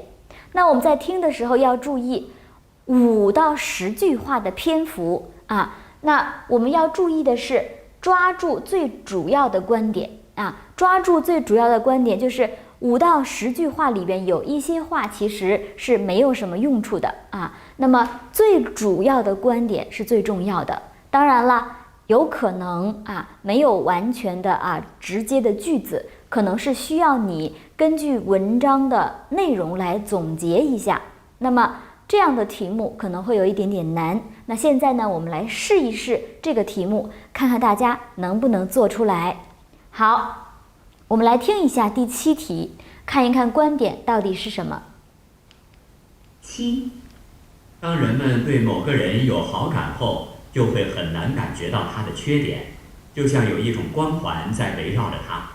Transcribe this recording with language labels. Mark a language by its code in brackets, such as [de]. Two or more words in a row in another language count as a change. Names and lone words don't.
[zh] 那我們在听的時候要注意5到10句話的篇幅那我們要注意的是抓住最主要的觀點抓住最主要的觀點，就是5到10句話裡邊有一些話其實是沒有什麼用處的那麼最主要的觀點是最重要的。當然了，有可能沒有完全的直接的句子，可能是需要你根据文章的内容来总結一下。那麼這樣的題目可能会有一點點難。那現在呢，我們來試一試這個題目，看看大家能不能做出來。好，我們來聽一下第7題，看一看觀點到底是什麼。 7，當人們對某個人有好感後，就會很難感覺到他的缺點，就像有一種光環在圍繞着他。